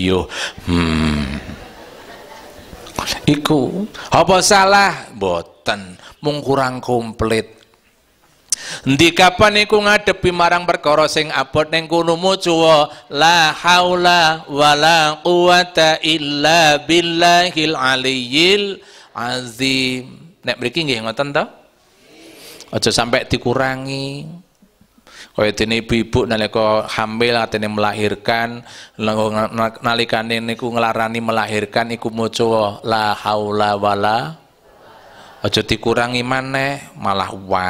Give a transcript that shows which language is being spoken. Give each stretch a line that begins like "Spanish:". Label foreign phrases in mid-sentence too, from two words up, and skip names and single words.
Javanese: Iku apa salah? Boten, mung kurang komplit. Endi kapan iku ngadepi marang perkara sing abot ning kono maca
Arabic: لا حول ولا قوة إلا بالله العلي العظيم.
Javanese: Nek mriki nggih ngoten to? Aja sampai dikurangi. Kaya dene ibu-ibu nalika hamil atene melahirkan, nalikane niku nglarani melahirkan iku maca
Arabic: لا حول ولا,
Javanese: aja dikurangi maneh malah wat.